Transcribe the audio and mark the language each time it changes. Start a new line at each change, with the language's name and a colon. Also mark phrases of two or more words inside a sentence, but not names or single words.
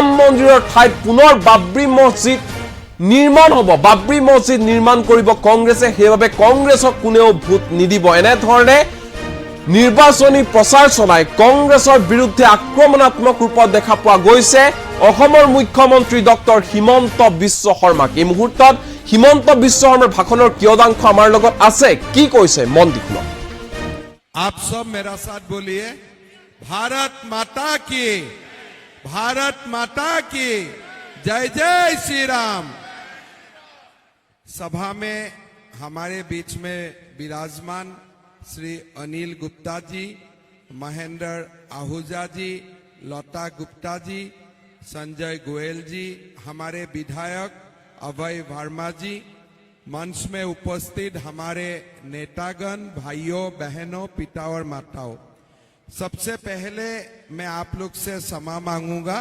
Assamese: মন্দিৰৰ ঠাইত পুনৰ বাবৰি মছজিদ নিৰ্মাণ হ'ব বাবৰি মছজিদ নিৰ্মাণ কৰিব কংগ্ৰেছে সেইভাবে কংগ্ৰেছক কোনেও ভোট নিদিব এনে ধৰণে নিৰ্বাচনী প্ৰচাৰ চলাই কংগ্ৰেছৰ বিৰুদ্ধে আক্ৰমণাত্মক ৰূপত দেখা পোৱা গৈছে অসমৰ মুখ্যমন্ত্ৰী ডক্টৰ হিমন্ত বিশ্ব শৰ্মাক এই মুহূৰ্তত হিমন্ত বিশ্ব শৰ্মাৰ ভাষণৰ কিয়দাংশ আমাৰ লগত আছে কি কৈছে মন দি শুনক
Hindi: आप सब मेरा साथ बोलिए भारत माता की जय जय श्री राम सभा में हमारे बीच में विराजमान श्री अनिल गुप्ता जी महेंद्र आहूजा जी लता गुप्ता जी संजय गोयल जी, हमारे विधायक अभय वर्मा जी, मंच में उपस्थित हमारे नेतागण, भाइयों बहनों, पिता और माताओं, सबसे पहले मैं आप लोग से क्षमा मांगूंगा।